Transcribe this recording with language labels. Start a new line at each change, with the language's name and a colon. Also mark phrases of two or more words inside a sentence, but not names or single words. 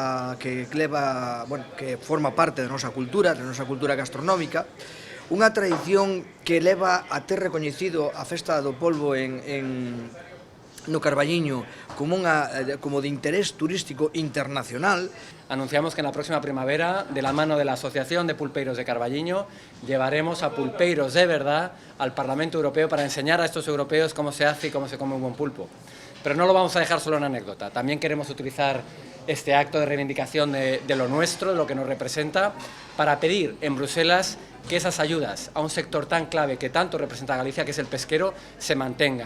Galician: forma parte da nosa cultura gastronómica, unha tradición que leva a ter recoñecido a Festa do Polvo no Carballiño como de interés turístico internacional.
Spanish: Anunciamos que en la próxima primavera, de la mano de la Asociación de Pulpeiros de Carballiño, llevaremos a pulpeiros de verdad al Parlamento Europeo para enseñar a estos europeos cómo se hace y cómo se come un buen pulpo. Pero no lo vamos a dejar solo en anécdota, también queremos utilizar este acto de reivindicación de lo nuestro, de lo que nos representa, para pedir en Bruselas que esas ayudas a un sector tan clave que tanto representa a Galicia, que es el pesquero, se mantengan.